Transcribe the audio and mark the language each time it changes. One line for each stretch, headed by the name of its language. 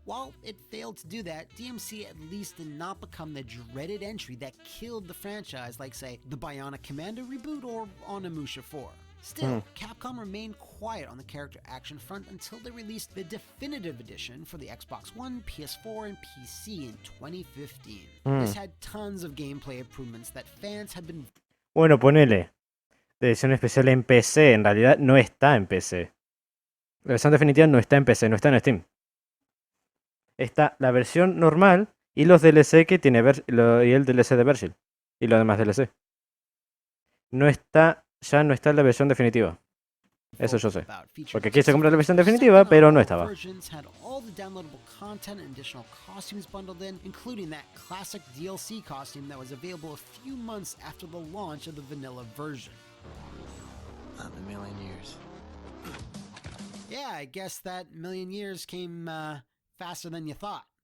English: While it failed to do that, DmC at least did not become the dreaded entry that killed the franchise like, say, the Bionic Commando reboot or Onimusha 4. Still, Capcom remained quiet on the character action front until they released the definitive edition for the Xbox One, PS4, and PC in 2015. This had tons of gameplay improvements that fans had been...
Spanish: Bueno, ponele. De edición especial en PC. En realidad no está en PC. La versión definitiva no está en PC, no está en Steam. Está la versión normal y los DLC que tiene y el DLC de Vergil. Y los demás DLC. No está... Ya no está en la versión definitiva. Eso yo sé. Porque quise comprar la versión definitiva, pero no estaba.
English: Had all the downloadable content and additional costumes bundled in, including that classic DLC costume that was available a few months after the launch of the vanilla version. Not in a million years. Yeah, I guess that million years came faster than you thought.